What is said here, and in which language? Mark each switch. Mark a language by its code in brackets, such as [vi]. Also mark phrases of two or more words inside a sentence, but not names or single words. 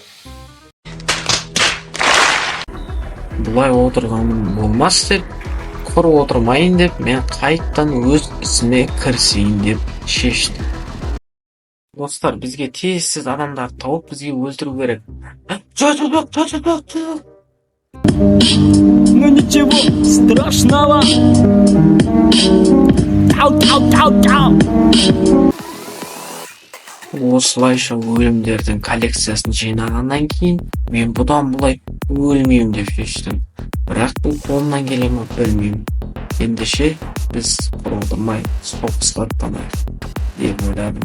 [kk] Бұлай отырғаным болмас деп, құр отырмайын деп, мен қайттан өз ісіме кірісейін деп шештім. Достар, бізге тезсіз адамдарды тауып, бізге өлтіру керек. Жоқ. [ru] Ну ничего страшного. [kk] Осылайша өлімдердің коллекциясын жинағаннан кейін, мен бұдан бұлай өлмеймін деп шештім. Бірақ бұл қолымнан келе ме білмеймін. Ендеше біз құрылдырмай соғысқа аттанайық деп ойладым.